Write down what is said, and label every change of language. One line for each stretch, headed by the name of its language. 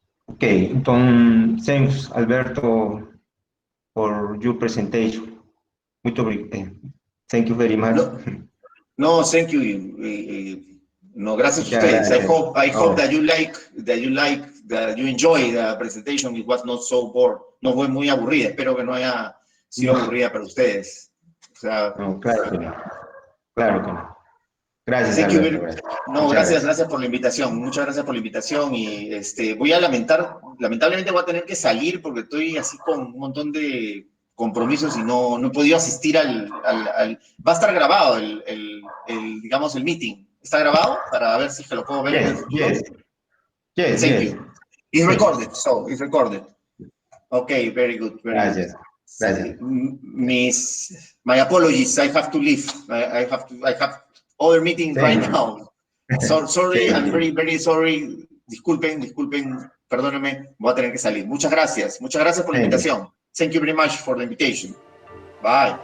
English: Okay, entonces, thanks, Alberto, for your presentation. Thank you very much. No, thank you.
Spanish: No, gracias a ustedes. Gracias.
English: I hope that you enjoy the presentation. It was not so bored.
Spanish: No fue muy aburrida. Espero que no haya sido aburrida para ustedes. O sea, no, claro que no. Claro que no. Gracias, Alberto. Gracias por la invitación. Muchas gracias por la invitación. Y lamentablemente voy a tener que salir porque estoy así con un montón de compromisos y no he podido asistir va a estar grabado digamos, el meeting. ¿Está grabado? Para ver si lo puedo ver en el futuro.
English: Yes. Thank you. It's recorded, so it's recorded. Okay, very good.
Spanish: Gracias.
English: My apologies, I have to leave. I have other meetings right now. So, sorry, I'm very sorry.
Spanish: Disculpen, perdónenme, voy a tener que salir. Muchas gracias por la invitación.
English: Thank you very much for the invitation. Bye.